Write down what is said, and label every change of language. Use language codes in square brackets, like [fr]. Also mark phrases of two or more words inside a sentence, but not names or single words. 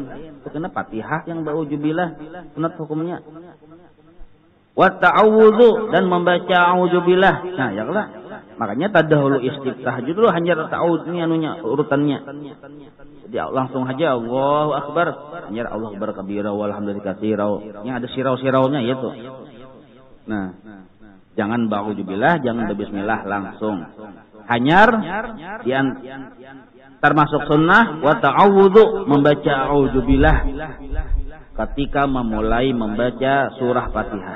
[bjn] Itu kena Fatihah yang ba'udzubillah, sunat hukumnya. [ar] والتعوذ [bjn] dan membaca a'udzubillah. Nah, ya lah. Makanya tadahulu istiftah dulu hanya ta'awudz ini anunya urutannya. Jadi langsung aja [ar] الله أكبر, [bjn] hanya [ar] الله أكبر كبيرا والحمد لله كثيرا. [bjn] Yang ada sirau-siraunya itu. Nah, jangan ba'udzubillah, jangan bismillah langsung. Hanyar termasuk sunnah [ar] والتعوذ [bjn] membaca a'udzubillah ketika memulai membaca surah Fatihah.